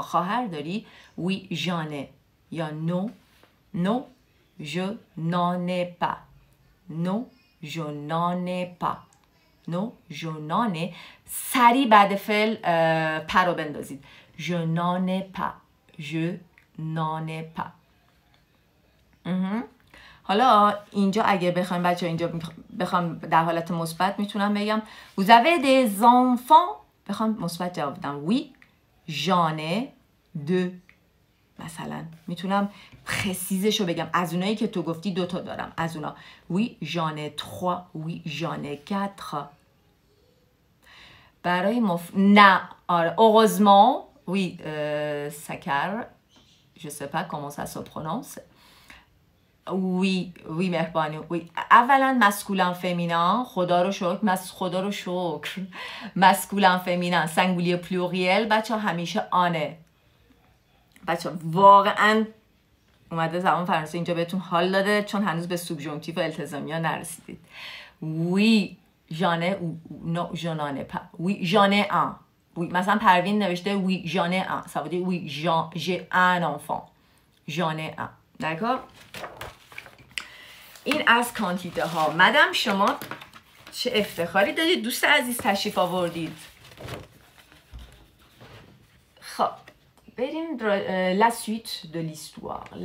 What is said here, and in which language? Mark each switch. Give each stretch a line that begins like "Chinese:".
Persian: خواهر داری؟
French: Oui, j'en ai. یا non, non, je n'en ai pas. Non, je n'en ai pas. Non, je n'en ai.
Persian: سری بعد فعل پر رو بندازید.
French: Je n'en ai pas. Je n'en ai pas.
Persian: حالا اینجا اگه بخوایم بچه اینجا بخوام در حالت مثبت میتونم بگم
French: Vous avez des enfants؟
Persian: بخوام مثبت جواب بدم
French: Oui, j'en ai deux.
Persian: مثلا میتونم پرسیزشو بگم از اونایی که تو گفتی 2 تا دارم از اونا
French: Oui, j'en ai 3. Oui, j'en ai 4.
Persian: برای نه آره
French: heureusement oui Sakar je sais pas comment ça se prononce. Oui, oui مهربانی. Oui.
Persian: اولا مسکولن فمینان خدا رو شکر خدا رو شکر مسکولن فمینان سنگولی پلوریل بچه همیشه آنه. بچه واقعا اومده زبان فرانسه اینجا بهتون حال داده چون هنوز به سوبژانکتیو و التزامیا نرسیدید.
French: Oui, j'en ai ou non, je n'en ai pas. Oui, j'en ai un. Oui,
Persian: مثلا پروین نوشته
French: oui, j'en ai un. Ça veut dire oui, j'ai un enfant. J'en ai un. D'accord?
Persian: این از کانتیته ها. مدام شما چه افتخاری دارید دوست عزیز تشریف آوردید. خب بریم
French: la suite de l'histoire.